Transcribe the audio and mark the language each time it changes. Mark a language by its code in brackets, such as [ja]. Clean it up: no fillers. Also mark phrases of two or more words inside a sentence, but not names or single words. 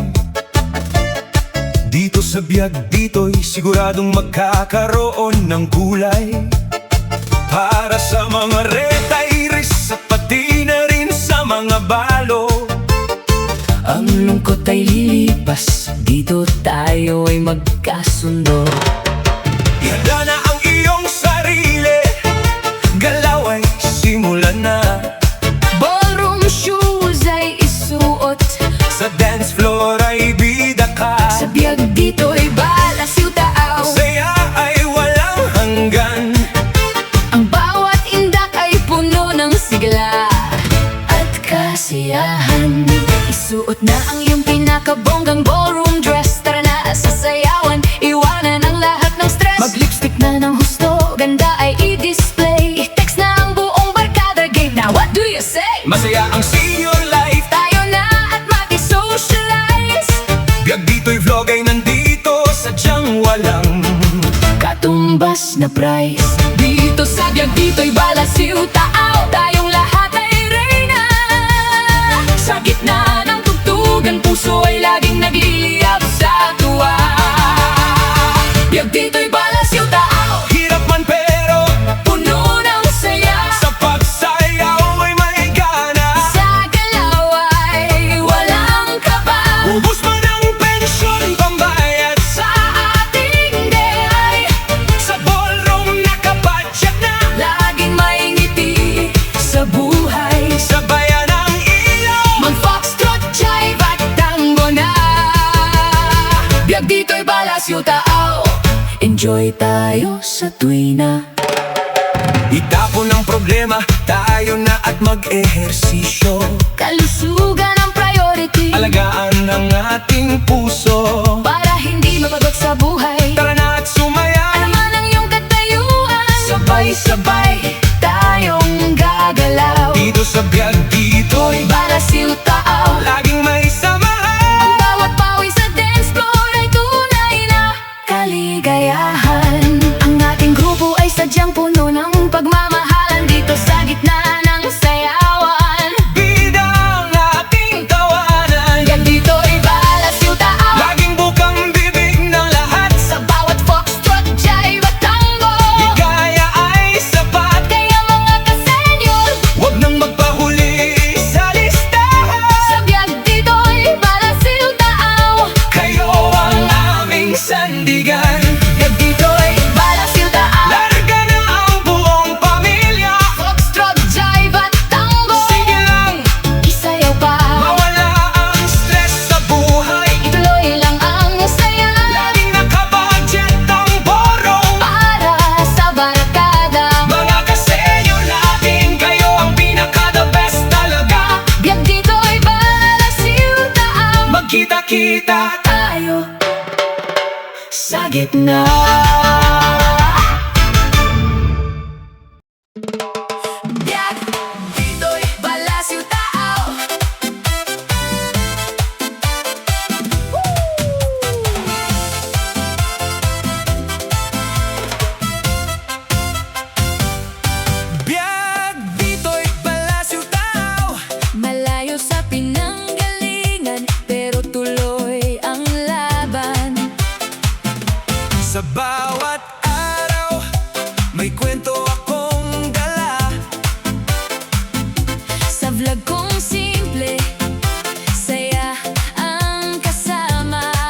[tl] Dito sa biyag dito'y siguradong magkakaroon ng gulay. Para sa mga retirees at pati na rin sa mga balo. Ang lungkot ay lilipas, dito tayo ay magkasundo. Ihanda na ang iyong sarili, galaw ay simulan na. [en] Ballroom shoes [tl] ay isuot, Sa [en] dance floor [tl] ay bida ka. sa biyag dito'y balasiw taaw. Saya ay walang hanggan. Ang bawat indak ay puno ng sigla at kasiyahan. Isuot na ang iyong pinakabonggang [en] ballroom dress. [tl] Tara na sa sayawan, iwanan ang lahat ng stress. Mag-lipstick na ng husto, ganda ay i-display. I-text na ang buong barkada game. [en] Now what do you say? [tl] Masaya ang senior life. Tayo na at maki-socialize. Biyag dito'y vlog ay nandito, sadyang walang Katumbas na price. Dito sa biyag dito'y balasiw taaw. Tayong lahat ay reyna. Sa gitna ng tugtugan, puso ay laging nagliliyab sa tuwa. Biyag dito'y balasiw taaw. hirap man pero Puno ng saya. sa pagsayaw ay may gana. Sa galaw ay walang kaba. Ubus man ang pensyon, pambayad Sa ating day, sa ballroom nakabudget na. laging may ngiti sa buhay. Sabayan ang ilaw, Mag-foxtrot, jive at tango na. Biyag dito'y balasiw taaw. Enjoy tayo sa tuwina. itapon ang problema, tayo na at mag-ehersisyo. Kalusugan ang priority, Alagaan ang ating puso. para hindi mabagot sa buhay. Tara na at sumaya, Ano man ang iyong katayuan, sabay-sabay tayong gagalaw. dito sa biyag dito'y Balasiw taaw. laging may samahan. Ang bawat pawi sa [en] dance floor [tl] ay tunay na kaligayahan. Ang ating grupo ay sadyang puno ng pagmamahalan. Dito sa gitna ng sayawan, Bida ang ating tawanan. biyag dito'y balasiw taaw. Laging bukang bibig ng lahat. Sa bawat foxtrot, jive at tango, Higaya ay sapat. kaya mga kasenyor, Huwag nang magpahuli sa listahan. sa biyag dito'y balasiw taaw. Kayo ang aming sandigan. Biyag dito'y balasiw taaw. Larga na ang buong pamilya. Foxtrot, jive at tango, Sige lang, isayaw pa. mawala ang stress sa buhay. Ituloy lang ang saya Laging nakabudget ang ballroom. para sa barkada. Mga kasenyo natin, kayo ang pinaka- [en] the best [tl] talaga. Biyag dito'y balasiw taaw. Magkita-kita Tayo sa gitna. Biyag dito'y balasiw taaw. Biyag dito'y balasiw tao. Malayo sa pinanggalingan, pero tuloy ang laban. Sa bawat araw, may kwento akong dala. Sa vlog kong simple, saya ang kasama.